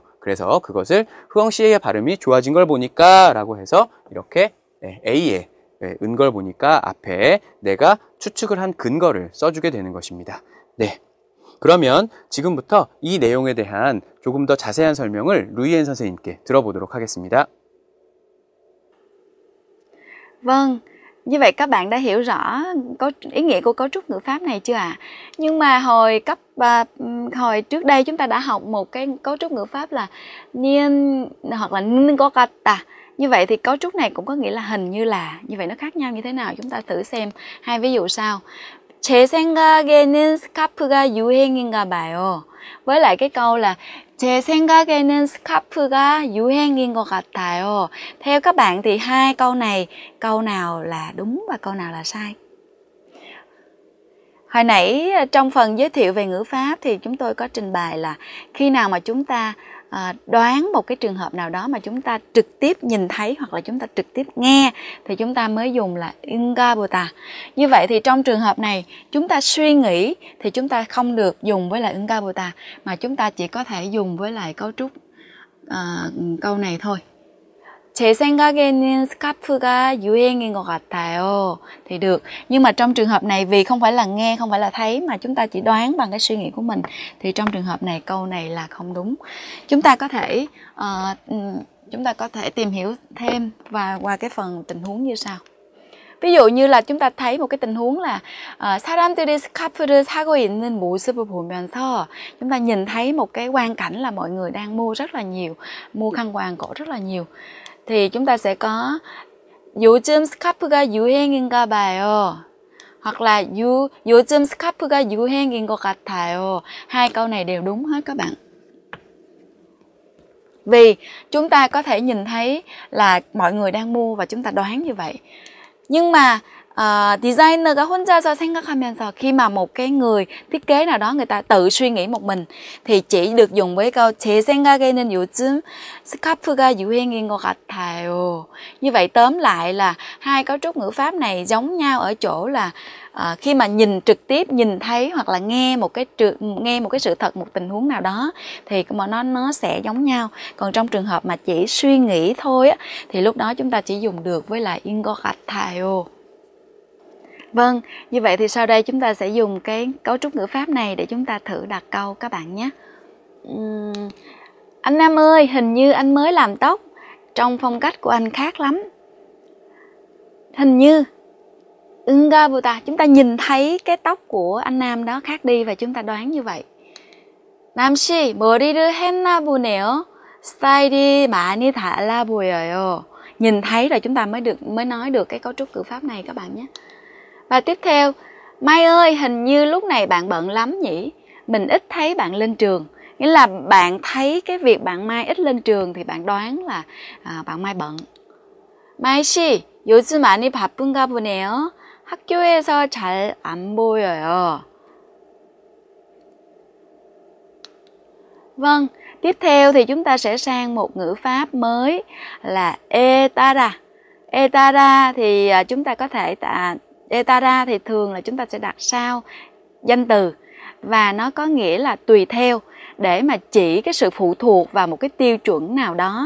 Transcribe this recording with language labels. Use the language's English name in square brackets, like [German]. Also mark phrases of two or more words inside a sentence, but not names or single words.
[Korean] 그래서 그것을 흐엉 씨의 발음이 좋아진 걸 보니까 라고 해서 이렇게 A에 은 걸 보니까 앞에 내가 추측을 한 근거를 써주게 되는 것입니다. 네. 그러면 지금부터 이 내용에 대한 조금 더 자세한 설명을 루이엔 선생님께 들어보도록 하겠습니다. [Vietnamese] Vâng, như vậy các bạn đã hiểu rõ ý nghĩa của cấu trúc ngữ pháp này chưa ạ? Nhưng mà hồi trước đây chúng ta đã học một cái cấu trúc ngữ pháp là nhiên hoặc là ningokata. Như vậy thì cấu trúc này cũng có nghĩa là hình như là. Như vậy nó khác nhau như thế nào? Chúng ta thử xem hai ví dụ sau. [Korean] 제 생각에는 스카프가 유행인가 봐요. [Vietnamese] với lại cái câu là [Korean] 제 생각에는 스카프가 유행인 것 같아요. [Vietnamese] Theo các bạn thì hai câu này, câu nào là đúng và câu nào là sai? Hồi nãy trong phần giới thiệu về ngữ pháp thì chúng tôi có trình bày là khi nào mà chúng ta đoán một cái trường hợp nào đó mà chúng ta trực tiếp nhìn thấy hoặc là chúng ta trực tiếp nghe thì chúng ta mới dùng là ingabota. Như vậy thì trong trường hợp này chúng ta suy nghĩ thì chúng ta không được dùng với lại ingabota mà chúng ta chỉ có thể dùng với lại cấu trúc câu này thôi. [Korean] 제 생각에는 스카프가 유행인 것 같아요. [Vietnamese] Thì được. Nhưng mà trong trường hợp này vì không phải là nghe, không phải là thấy mà chúng ta chỉ đoán bằng cái suy nghĩ của mình thì trong trường hợp này câu này là không đúng. Chúng ta có thể tìm hiểu thêm và qua cái phần tình huống như sau. ví dụ như là chúng ta thấy một cái tình huống là [Korean] 사람들이 스카프를 사고 있는 모습을 보면서 [Vietnamese] chúng ta nhìn thấy một cái quang cảnh là mọi người đang mua rất là nhiều, mua khăn quàng cổ rất là nhiều. Thì chúng ta sẽ có [Korean] 요즘 스카프가 유행인가 봐요. [Vietnamese] hoặc là [Korean] 요즘 스카프가 유행인 것 같아요. [Vietnamese] Hai câu này đều đúng hết các bạn. Vì chúng ta có thể nhìn thấy là mọi người đang mua và chúng ta đoán như vậy. Nhưng mà [Korean] designer가 혼자서 생각하면서 [Vietnamese] khi mà một cái người thiết kế nào đó người ta tự suy nghĩ một mình thì chỉ được dùng với câu [Korean] 제 생각에는 요즘 스카프가 유행인 것 같아요. [Vietnamese] Như vậy tóm lại là hai cấu trúc ngữ pháp này giống nhau ở chỗ là khi mà nhìn trực tiếp, nhìn thấy hoặc là nghe một cái sự thật, một tình huống nào đó thì nó sẽ giống nhau. Còn trong trường hợp mà chỉ suy nghĩ thôi á, thì lúc đó chúng ta chỉ dùng được với lại [Korean] 인것 같아요. [Vietnamese] Vâng, như vậy thì sau đây chúng ta sẽ dùng cái cấu trúc ngữ pháp này để chúng ta thử đặt câu các bạn nhé. Anh Nam ơi, hình như anh mới làm tóc, trong phong cách của anh khác lắm. Hình như 응가보다, chúng ta nhìn thấy cái tóc của anh Nam đó khác đi và chúng ta đoán như vậy. [Korean] 남씨, 머리를 했나 보네요. 스타일이 많이 달라 보여요. [Vietnamese] Nhìn thấy rồi chúng ta mới nói được cái cấu trúc ngữ pháp này các bạn nhé. Và tiếp theo, Mai ơi, hình như lúc này bạn bận lắm nhỉ? Mình ít thấy bạn lên trường. Nghĩa là bạn thấy cái việc bạn Mai ít lên trường thì bạn đoán là bạn Mai bận. [Korean] Mai 씨, 요즘 많이 바쁜가 보네요. 학교에서 잘 안 보여요. [Vietnamese] Vâng, tiếp theo thì chúng ta sẽ sang một ngữ pháp mới là etara. Etara thì chúng ta có thể etara thì thường là chúng ta sẽ đặt sau danh từ và nó có nghĩa là tùy theo để mà chỉ cái sự phụ thuộc vào một cái tiêu chuẩn nào đó.